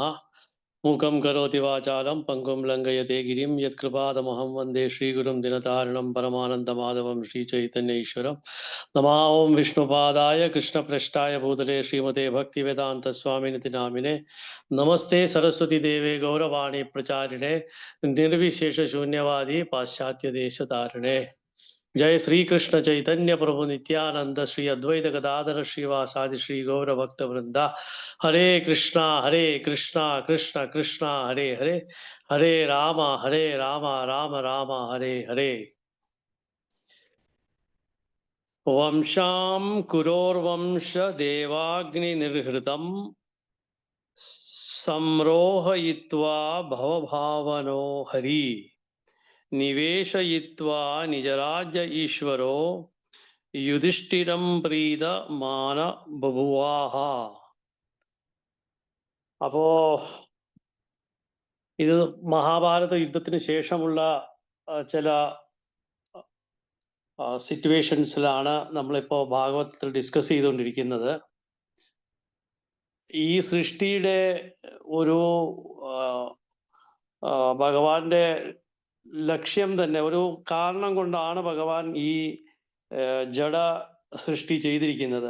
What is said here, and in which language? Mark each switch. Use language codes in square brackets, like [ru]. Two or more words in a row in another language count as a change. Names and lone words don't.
[sa] മൂകം കരോതി വാചാലം പങ്കും ലംഘയത്തെ ഗിരിം യത്കൃപാദമഹം വന്ദേ ശ്രീഗുരും ദിനതാരിണം പരമാനന്ദമാധവം ശ്രീചൈതന്യേശ്വരം. നമോ ഓം വിഷ്ണുപാദായ കൃഷ്ണപ്രഷ്ടായ ഭൂതലേ ശ്രീമതേ ഭക്തിവേദാന്ത സ്വാമിനിതി നാമിനെ. നമസ്തേ സരസ്വതി ദേവേ ഗൗരവാണി പ്രചാരിണേ നിർവിശേഷ ശൂന്യവാദി പാശ്ചാത്യ ദേശതാരിണേ. जय श्री कृष्ण चैतन्य प्रभु नित्यानंद श्री अद्वैत गदाधर श्रीवासादि श्री गौर भक्त वृंदा. हरे कृष्णा कृष्ण कृष्णा हरे हरे, हरे राम राम राम हरे हरे. वंशां कुरोर्वंश देवाग्नि निर्हृतं संरोहयित्वा भवभावनो हरि निवेशयित्वा निजराज्य ईश्वरो युधिष्ठिरं प्रीत मान बभुवाह. [ml] അപ്പോ ഇത് മഹാഭാരത യുദ്ധത്തിന് ശേഷമുള്ള ചില സിറ്റുവേഷൻസിലാണ് നമ്മളിപ്പോ ഭാഗവതത്തിൽ ഡിസ്കസ് ചെയ്തുകൊണ്ടിരിക്കുന്നത്. ഈ സൃഷ്ടിയുടെ ഒരു ഭഗവാന്റെ ലക്ഷ്യം തന്നെ, ഒരു കാരണം കൊണ്ടാണ് ഭഗവാൻ ഈ ജഡ സൃഷ്ടി ചെയ്തിരിക്കുന്നത്.